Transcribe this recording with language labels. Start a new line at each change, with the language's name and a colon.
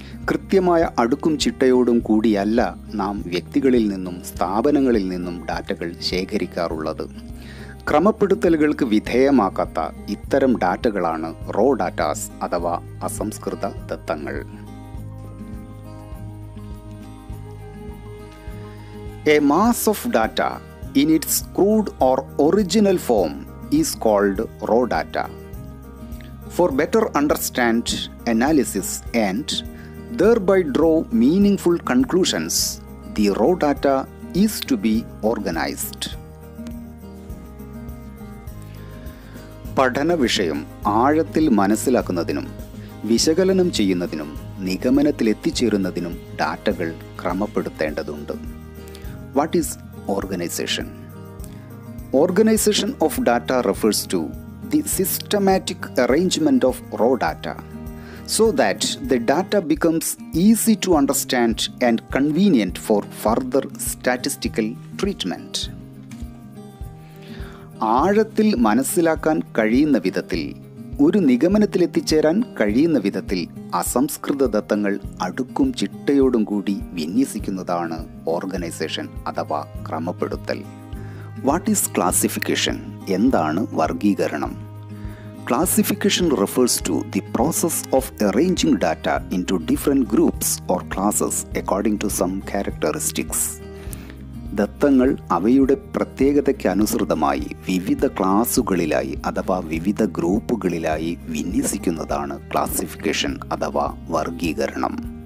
Malayalam: കൃത്യമായ അടുക്കും ചിട്ടയോടും കൂടിയല്ല നാം വ്യക്തികളിൽ നിന്നും സ്ഥാപനങ്ങളിൽ നിന്നും ഡാറ്റകൾ ശേഖരിക്കാറുള്ളത്. ക്രമപ്പെടുത്തലുകൾക്ക് വിധേയമാക്കാത്ത ഇത്തരം ഡാറ്റകളാണ് റോ ഡാറ്റാസ് അഥവാ അസംസ്കൃത ദത്തങ്ങൾ.
English: A mass of data in its crude or original form is called raw data. For better understand analysis and thereby draw meaningful conclusions, the raw data is to be organized.
Malayalam: പഠന വിഷയം ആഴത്തിൽ മനസ്സിലാക്കുന്നതിനും വിശകലനം ചെയ്യുന്നതിനും നിഗമനത്തിലെത്തിച്ചേരുന്നതിനും ഡാറ്റകൾ ക്രമപ്പെടുത്തേണ്ടതുണ്ട്.
English: What is organization? Organization of data refers to the systematic arrangement of raw data so that the data becomes easy to understand and convenient for further statistical treatment.
Malayalam: ആഴത്തിൽ മനസ്സിലാക്കാൻ കഴിയുന്ന വിധത്തിൽ, ഒരു നിഗമനത്തിലെത്തിച്ചേരാൻ കഴിയുന്ന വിധത്തിൽ അസംസ്കൃത ദത്തങ്ങൾ അടുക്കും ചിട്ടയോടും കൂടി വിന്യസിക്കുന്നതാണ് ഓർഗനൈസേഷൻ അഥവാ ക്രമപ്പെടുത്തൽ.
English: What is classification?
Malayalam: എന്താണ് വർഗീകരണം?
English: Classification refers to the process of arranging data into different groups or classes according to some characteristics.
Malayalam: ദത്തങ്ങൾ അവയുടെ പ്രത്യേകതയ്ക്ക് അനുസൃതമായി വിവിധ ക്ലാസുകളിലായി അഥവാ വിവിധ ഗ്രൂപ്പുകളിലായി വിന്യസിക്കുന്നതാണ് ക്ലാസിഫിക്കേഷൻ അഥവാ വർഗീകരണം.